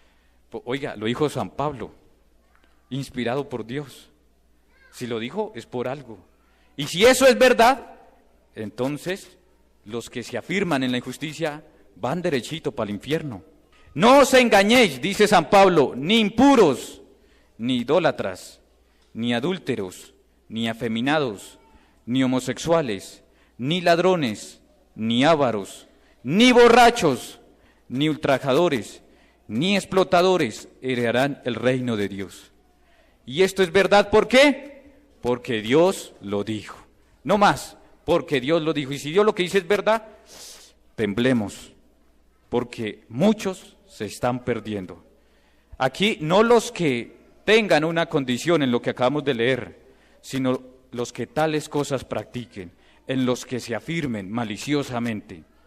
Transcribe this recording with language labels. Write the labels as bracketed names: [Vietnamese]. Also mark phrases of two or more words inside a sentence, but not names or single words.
[Spanish] Oiga, lo dijo San Pablo, inspirado por Dios. Si lo dijo, es por algo. Y si eso es verdad, entonces los que se afirman en la injusticia van derechito para el infierno. No os engañéis, dice San Pablo, ni impuros, ni idólatras, ni adúlteros, ni afeminados, ni homosexuales, ni ladrones, ni ávaros, ni borrachos, ni ultrajadores, ni explotadores heredarán el reino de Dios. Y esto es verdad, ¿por qué? Porque Dios lo dijo. No más, porque Dios lo dijo. Y si Dios lo que dice es verdad, temblemos, porque muchos se están perdiendo. Aquí no los que tengan una condición en lo que acabamos de leer, sino los que tales cosas practiquen, en los que se afirmen maliciosamente.